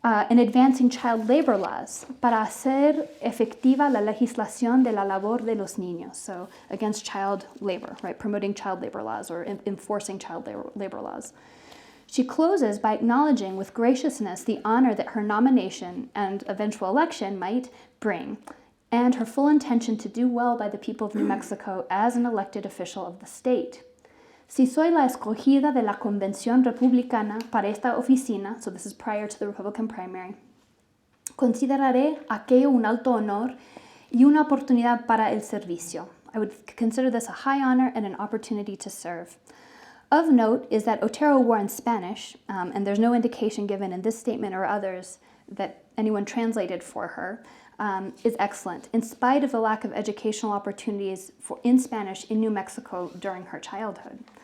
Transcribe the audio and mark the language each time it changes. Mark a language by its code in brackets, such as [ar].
[en] In advancing child labor laws [es] para hacer efectiva la legislación de la labor de los niños, [en] so against child labor, right, promoting child labor laws or enforcing child labor laws. She closes by acknowledging with graciousness the honor that her nomination and eventual election might bring, and her full intention to do well by the people of New Mexico as an elected official of the state. [es] Si soy la escogida de la Convención Republicana para esta oficina, [en] so this is prior to the Republican primary, [es] consideraré aquello un alto honor y una oportunidad para el servicio. [en] I would consider this a high honor and an opportunity to serve. Of note is that Otero-Warren's Spanish, and there's no indication given in this statement or others that anyone translated for her, is excellent, in spite of the lack of educational opportunities in Spanish in New Mexico during her childhood.